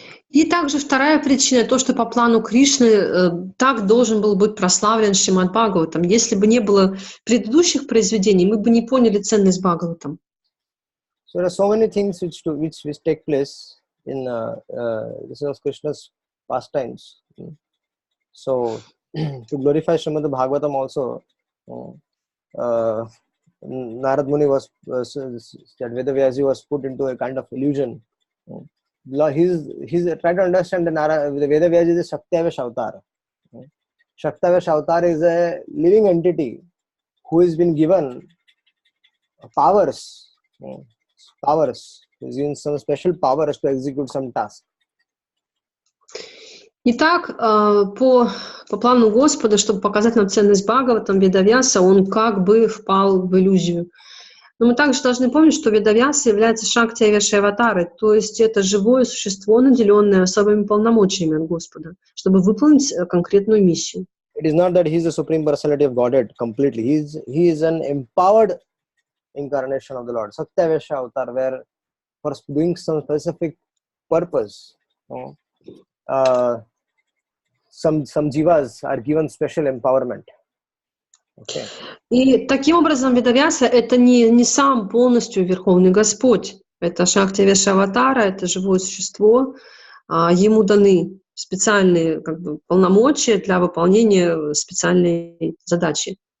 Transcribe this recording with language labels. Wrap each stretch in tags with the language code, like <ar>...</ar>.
<ru>И также вторая причина, то, что по плану Кришны так должен был быть прославлен Шримад Бхагаватам. Если бы не было предыдущих произведений, мы бы не поняли ценность Бхагаватам.</ru> <en>So there are so many things which take place in this is Krishna's pastimes. So to glorify Srimad Bhagavatam also, Narada Muni that Vedavyasa was put into a kind of illusion. He's trying to understand the Vedavyasa is a Shaktavesh avatar. Shaktavesh avatar is a living entity who has been given powers. He's given some special powers to execute some task.</en> <ru>Итак, по плану Господа, чтобы показать нам ценность Бхагаватам, Ведавьяса, он как бы впал в иллюзию. Но мы также должны помнить, что Ведавьяса является Шактиавешей аватарой, то есть это живое существо, наделенное особыми полномочиями от Господа, чтобы выполнить конкретную миссию.</ru> <en>it is not that he is the supreme personality of Godhead completely. He is an empowered incarnation of the Lord, Satyavesha avatar, where for doing some specific purpose, some jivas are given special empowerment. Okay.</en> <ru>И таким образом Ведавьяса — это не сам полностью Верховный Господь. Это Шактивеша Аватара, это живое существо. Ему даны специальные полномочия для выполнения специальной задачи.</ru>